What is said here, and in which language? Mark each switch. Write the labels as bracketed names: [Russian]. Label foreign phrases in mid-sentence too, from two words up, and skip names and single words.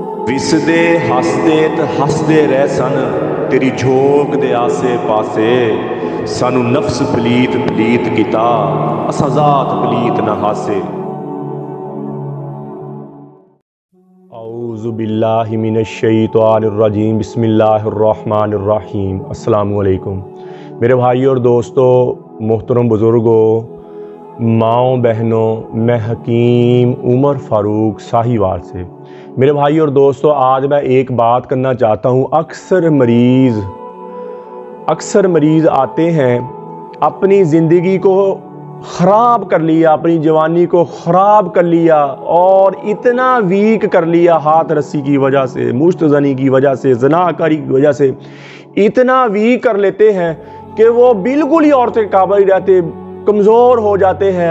[Punjabi] وسدے ہسدے تے ہسدے رہ سن تیری جھوک دے آسے پاسے سانوں نفس پلیت پلیت کیتا اساں ذات پلیت نہ ہاسے. [Arabic] أعوذ بالله من الشيطان الرجيم بسم الله الرحمن الرحيم. [Urdu] السلام علیکم میرے بھائی اور دوستوں، محترم بزرگوں، ماؤ بہنوں، میں حکیم عمر فاروق ساہیوال سے. میرے بھائی اور دوستوں، آج میں ایک بات کرنا چاہتا ہوں. اکثر مریض آتے ہیں، اپنی زندگی کو خراب کر لیا، اپنی جوانی کو خراب کر لیا اور اتنا ویک کر لیا ہاتھ رسی کی وجہ سے، مشت زنی کی وجہ سے، زناکاری کی وجہ سے اتنا ویک کر لیتے ہیں کہ وہ بالکل ہی عورت کے قابل نہیں رہتے، کمزور ہو جاتے ہیں.